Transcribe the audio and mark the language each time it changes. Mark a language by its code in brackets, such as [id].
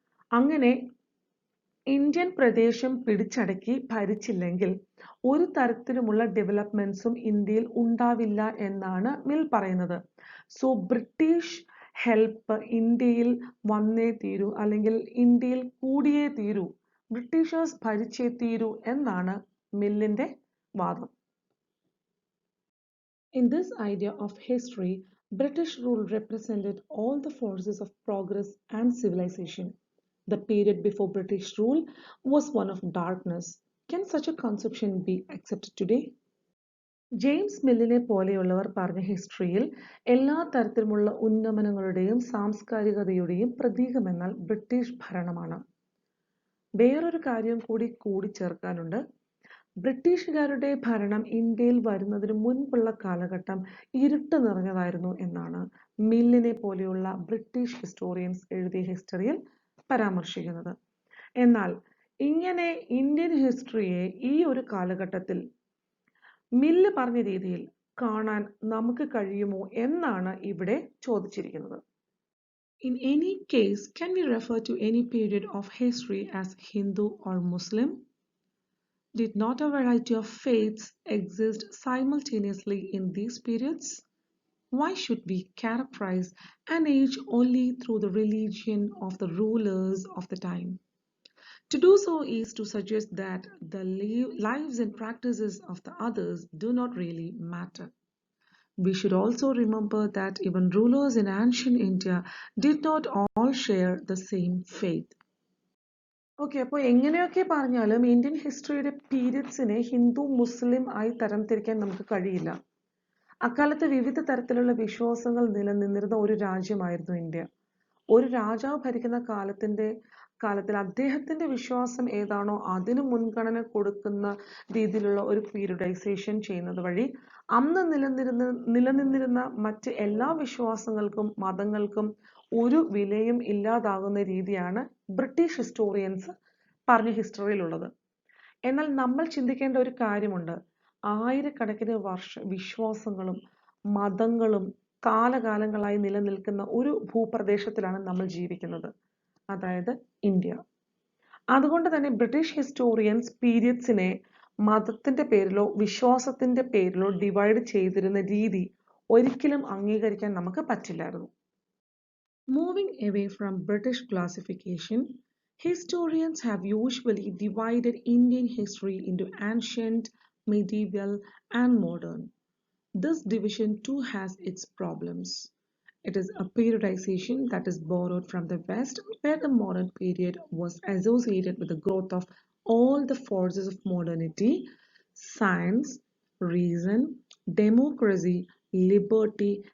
[ml] അങ്ങനെ ഇന്ത്യൻ പ്രദേശം പിടിച്ചടക്കി ഭരിച്ചില്ലെങ്കിൽ ഒരു തരത്തിലുമുള്ള ഡെവലപ്മെന്റ്സും ഇന്ത്യയിൽ ഉണ്ടാവില്ല എന്നാണ് മിൽ പറയുന്നത്. സോ ബ്രിട്ടീഷ് ഹെൽപ്പ് ഇന്ത്യയിൽ വന്നേ തീരൂ, അല്ലെങ്കിൽ ഇന്ത്യയിൽ കൂടിയേ തീരൂ, ബ്രിട്ടീഷേഴ്സ് ഭരിച്ചേ തീരൂ എന്നാണ് മില്ലിന്റെ വാദം. [en] In this idea of history, British rule represented all the forces of progress and civilization. The period before British rule was one of darkness. Can such a conception be accepted today? [ml] James മില്ലിനെ പോലെയുള്ളവർ പറഞ്ഞ ഹിസ്റ്ററിയിൽ എല്ലാ തരത്തിലുമുള്ള ഉന്നമനങ്ങളുടെയും സാംസ്കാരികതയുടെയും പ്രതീകമെന്നാൽ British ഭരണമാണ്. വേറൊരു കാര്യം കൂടി കൂടിച്ചേർക്കാനുണ്ട്. ബ്രിട്ടീഷുകാരുടെ ഭരണം ഇന്ത്യയിൽ വരുന്നതിന് മുൻപുള്ള കാലഘട്ടം ഇരുട്ട് നിറഞ്ഞതായിരുന്നു എന്നാണ് മില്ലിനെ പോലെയുള്ള ബ്രിട്ടീഷ് ഹിസ്റ്റോറിയൻസ് എഴുതിയ ഹിസ്റ്ററിയിൽ പരാമർശിക്കുന്നത്. എന്നാൽ ഇങ്ങനെ ഇന്ത്യൻ ഹിസ്റ്ററിയെ ഈ ഒരു കാലഘട്ടത്തിൽ മില്ല് പറഞ്ഞ രീതിയിൽ കാണാൻ നമുക്ക് കഴിയുമോ എന്നാണ് ഇവിടെ ചോദിച്ചിരിക്കുന്നത്. [en] In any case, can we refer to any period of history as Hindu or Muslim? Did not a variety of faiths exist simultaneously in these periods? Why should we characterize an age only through the religion of the rulers of the time? To do so is to suggest that the lives and practices of the others do not really matter. We should also remember that even rulers in ancient India did not all share the same faith. [ml] Okay, അപ്പോൾ എങ്ങനെയൊക്കെ പറഞ്ഞാലും Indian ഹിസ്റ്ററിയുടെ പീരിയഡ്സിനെ Hindu മുസ്ലിം ആയി തരംതിരിക്കാൻ നമുക്ക് കഴിയില്ല. അക്കാലത്ത് വിവിധ തരത്തിലുള്ള വിശ്വാസങ്ങൾ നിലനിന്നിരുന്ന ഒരു രാജ്യമായിരുന്നു ഇന്ത്യ. ഒരു രാജാവ് ഭരിക്കുന്ന കാലത്തിൽ അദ്ദേഹത്തിന്റെ വിശ്വാസം ഏതാണോ അതിന് മുൻഗണന കൊടുക്കുന്ന രീതിയിലുള്ള ഒരു പീരിയഡൈസേഷൻ ചെയ്യുന്നത് വഴി അന്ന് നിലനിന്നിരുന്ന മറ്റ് എല്ലാ വിശ്വാസങ്ങൾക്കും മതങ്ങൾക്കും ഒരു വിലയും ഇല്ലാതാകുന്ന രീതിയാണ് ബ്രിട്ടീഷ് ഹിസ്റ്റോറിയൻസ് പറഞ്ഞ ഹിസ്റ്ററിയിലുള്ളത്. എന്നാൽ നമ്മൾ ചിന്തിക്കേണ്ട ഒരു കാര്യമുണ്ട്. ആയിരക്കണക്കിന് വിശ്വാസങ്ങളും മതങ്ങളും കാലകാലങ്ങളായി നിലനിൽക്കുന്ന ഒരു ഭൂപ്രദേശത്തിലാണ് നമ്മൾ ജീവിക്കുന്നത്, അതായത് ഇന്ത്യ. അതുകൊണ്ട് തന്നെ ബ്രിട്ടീഷ് ഹിസ്റ്റോറിയൻസ് പീരിയഡ്സിനെ മതത്തിന്റെ പേരിലോ വിശ്വാസത്തിന്റെ പേരിലോ ഡിവൈഡ് ചെയ്തിരുന്ന രീതി ഒരിക്കലും അംഗീകരിക്കാൻ നമുക്ക് പറ്റില്ലായിരുന്നു. [en] Moving away from British classification, historians have usually divided Indian history into ancient, medieval, and modern. This division too has its problems. It is a periodization that is borrowed from the West, where the modern period was associated with the growth of all the forces of modernity: science, reason, democracy, liberty,